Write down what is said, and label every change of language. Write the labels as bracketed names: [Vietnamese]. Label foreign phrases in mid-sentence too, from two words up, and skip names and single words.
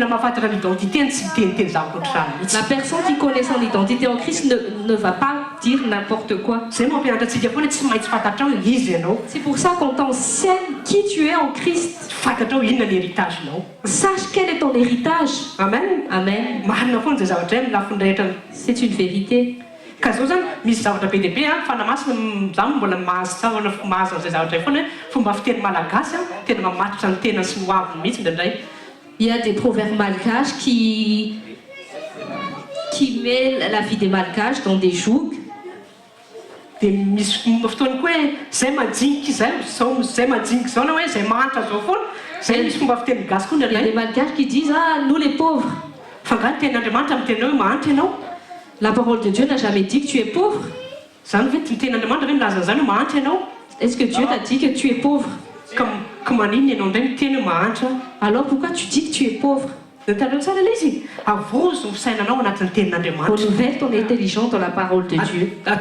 [French] La personne qui connaît son identité en Christ ne va pas dire n'importe quoi. C'est pour ça qu'on t'enseigne qui tu es en Christ. Sache quel est ton héritage. Amen. Amen. C'est une vérité. [Malagasy] Misy zavatra be dehibe fanamasina zaho mbola mahazo an'izay zavatra foana fomba fiteny malagasy tena mamatotra ny tena sy ny hoaviny mihitsy indraindray. [French] Il y a des proverbes malgaches qui mêlent la vie des malgaches dans des jougs. [Malagasy] Dia misy fotoany koa hoe zay majinika izay zay majinika zao na hoe zay mahantra zao foana zay misy fomba fiteny gasy koa indraindray. [French] Il y a des malgaches qui disent ah nous les pauvres. [Malagasy] Fangaly tenin'Andriamanitra amin'ny tena hoe mahantra ianao. [French] La parole de Dieu n'a jamais dit que tu es pauvre. Est-ce que Dieu t'a dit que tu es pauvre? Alors pourquoi tu dis que tu es pauvre? Renouvelle ton intelligence dans la parole de Dieu.